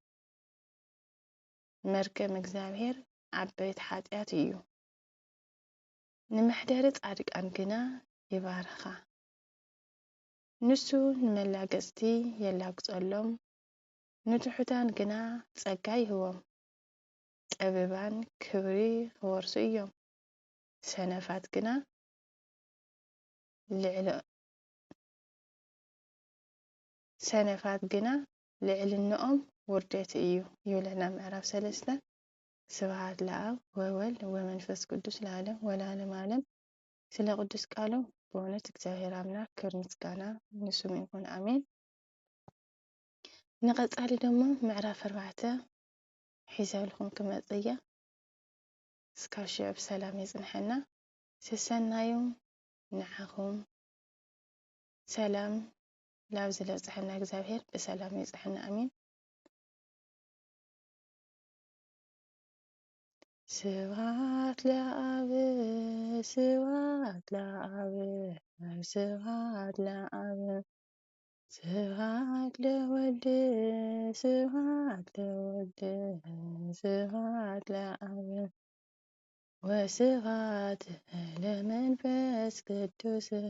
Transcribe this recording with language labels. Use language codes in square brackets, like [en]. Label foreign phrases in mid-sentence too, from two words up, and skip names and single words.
[ti] መርገም እግዚኣብሔር ዓበይቲ ኃጢኣት እዩ። ንመሕደሪ ጻድቃን ግና ይባርኻ። ንሱ ንመላገጽቲ የላግጸሎም፣ ንትሑታን ግና ጸጋ ይህቦም። ጠቢባን ክብሪ ክወርሱ እዮም፣ ሰነፋት ግና ልዕልንኦም ውርደት እዩ ይብለና ምዕራፍ [am] 3። [gez] ስብሐት ለአብ ወወልድ ወመንፈስ ቅዱስ ለዓለም ወለዓለመ ዓለም። [am] ስለ ቅዱስ ቃሉ በእውነት እግዚአብሔር አምላክ ክብር ምስጋና ንስሙ ይሁን አሜን። [ti] ንቀጻሊ ደሞ ምዕራፍ 4 ሒዘልኩም ክመጽእ እየ። እስካብ ሽዑ ብሰላም የጽንሐና። ስሰናዩ ንዓኹም ሰላም ላብ ዝለጽሐና እግዚአብሔር ብሰላም የጽሕና አሜን። [gez] ስብሐት ለአብ ስብሐት ለአብ ስብሐት ለአብ ስብሐት ለወልድ ስብሐት ለወልድ ስብሐት ለአብ ወስብሐት ለመንፈስ ቅዱስ